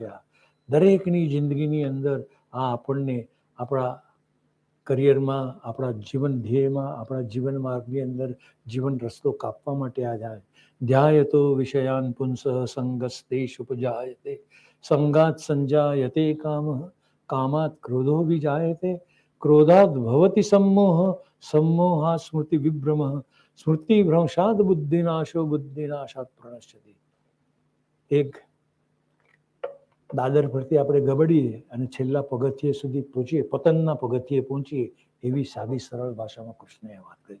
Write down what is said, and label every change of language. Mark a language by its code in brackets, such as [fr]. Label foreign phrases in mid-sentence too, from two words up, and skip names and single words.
[gu] આ દરેકની જિંદગીની અંદર આ આપણને આપણા કરિયરમાં, આપણા જીવન ધ્યેયમાં, આપણા જીવન માર્ગની અંદર જીવન રસ્તો કાપવા માટે આ જાય. [sa] ध्यायतो विषयान पुंस संगस्तेष उपजायते संगात संजायते कामः कामात क्रोधो विजायते क्रोधाद भवति सम्मोह सम्मोहात् स्मृति विभ्रमः स्मृति भ्रंशाद बुद्धिनाशो बुद्धिनाशात प्रणश्यति. [gu] એક દાદર પરથી આપણે ગબડીએ અને છેલ્લા પગથિયે સુધી પહોંચીએ, પતનના પગથિયે પહોંચીએ, એવી સાદી સરળ ભાષામાં કૃષ્ણએ વાત કરી.